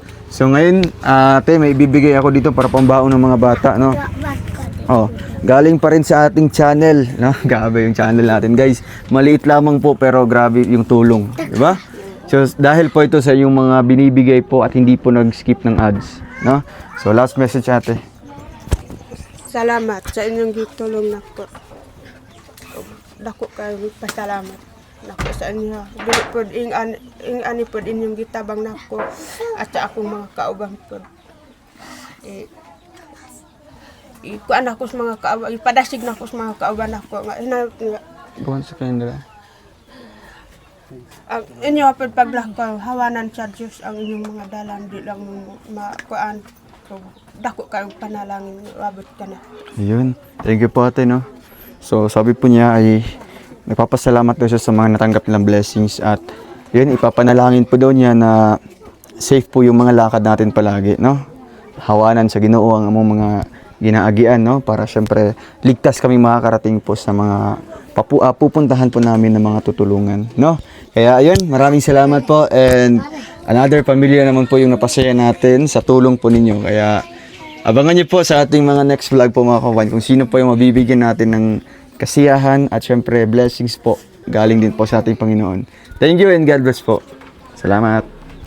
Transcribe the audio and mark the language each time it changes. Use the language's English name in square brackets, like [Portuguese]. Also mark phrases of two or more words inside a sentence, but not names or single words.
[Filipino] So ngayon, ate, may ibibigay ako dito para pambaon ng mga bata, no? Oh, galing pa rin sa ating channel, no? Grabe yung channel natin, guys. Maliit lamang po pero grabe yung tulong, di ba? So dahil po ito sa yung mga binibigay po at hindi po nag-skip ng ads, no? So [English] last message [Filipino] ate. [Cebuano] Salamat sa inyong gitulong nako. Dako kayo pasalamat nako sa inyo. Dili pod ing ani pod inyong gitabang nako at sa akong mga kauban pod. Kuan ako sa mga kauban, ipadasig nako sa mga kauban nako nga [Filipino] Bukan sa kanila. [Cebuano] ang inyo pod paglakaw hawanan sa Dios ang inyong mga dalan di lang makuan. So, dako kayong panalangin abot ka na. [Filipino] Ayun. [English] Thank you [Filipino] po ate, no? So sabi po niya ay nagpapasalamat daw siya sa mga natanggap nilang blessings at yun, ipapanalangin po daw niya na safe po yung mga lakad natin palagi, no? [Cebuano] Hawanan sa Ginoo ang among mga ginaagian, [Filipino] no? Para syempre ligtas kami makakarating po sa mga pupuntahan po namin ng mga tutulungan, no? Kaya ayun, maraming salamat po [English] and another [Filipino] pamilya naman po yung napasaya natin sa tulong po ninyo. Kaya abangan niyo po sa ating mga [English] next vlog [Filipino] po mga kawan kung sino po yung mabibigyan natin ng kasiyahan at syempre blessings po galing din po sa ating Panginoon. [English] Thank you and God bless po. [Filipino] Salamat.